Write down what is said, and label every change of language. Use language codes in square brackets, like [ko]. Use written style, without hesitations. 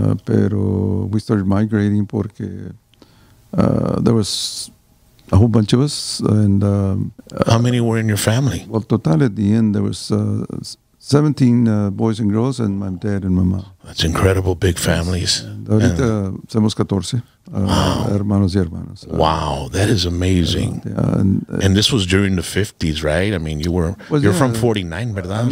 [es] Pero [en] we started migrating porque there was a whole bunch of us. And how many were in your family? Well, total at the end, there was 17 boys and girls, and my dad and mama. That's incredible, big families. [es] Ahorita somos 14 hermanos y hermanas. [en] Wow, that is amazing. And this was during the 50s, right? I mean, you're from 49, ¿verdad?